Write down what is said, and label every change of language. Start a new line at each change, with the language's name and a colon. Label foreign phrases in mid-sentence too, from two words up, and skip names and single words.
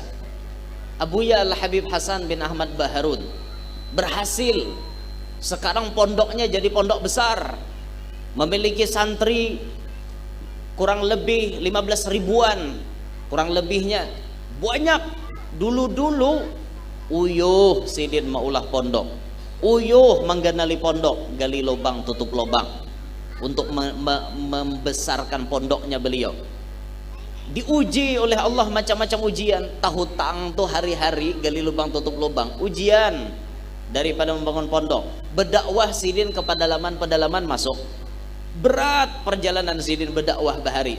Indonesian: Abuya Al Habib Hasan bin Ahmad Baharun berhasil Sekarang pondoknya jadi pondok besar, memiliki santri kurang lebih 15 ribuan, kurang lebihnya banyak.
Banjar: Dulu uyuh sidin maulah pondok, uyuh mengganali pondok,
Indonesian: gali lubang tutup lubang untuk membesarkan pondoknya beliau. Diuji oleh Allah macam-macam ujian. Tahu tang tuh hari-hari gali lubang tutup lubang, ujian daripada membangun pondok. Berdakwah sidin ke pedalaman masuk. Berat perjalanan sidin berdakwah bahari.